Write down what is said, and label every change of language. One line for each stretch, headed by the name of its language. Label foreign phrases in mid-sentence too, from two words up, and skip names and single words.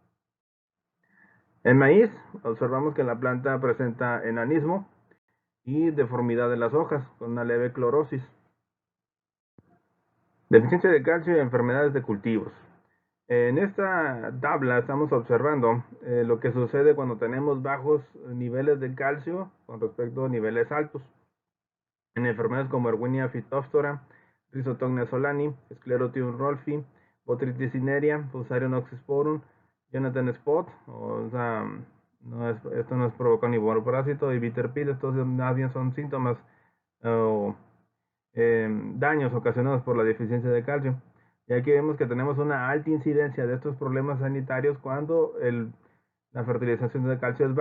Spanish: En maíz observamos que la planta presenta enanismo y deformidad de las hojas con una leve clorosis. Deficiencia de calcio y enfermedades de cultivos. En esta tabla estamos observando lo que sucede cuando tenemos bajos niveles de calcio con respecto a niveles altos. En enfermedades como Erwinia phytophthora, Rhizoctonia solani, Sclerotium rolfi, Botrytis cinerea, Fusarium oxysporum,
English: Jonathan spot,
Spanish: o sea, esto no es provocado ni por parásito, y
English: bitter pill,
Spanish: estos más bien son síntomas o daños ocasionados por la deficiencia de calcio. Y aquí vemos que tenemos una alta incidencia de estos problemas sanitarios cuando la fertilización de calcio es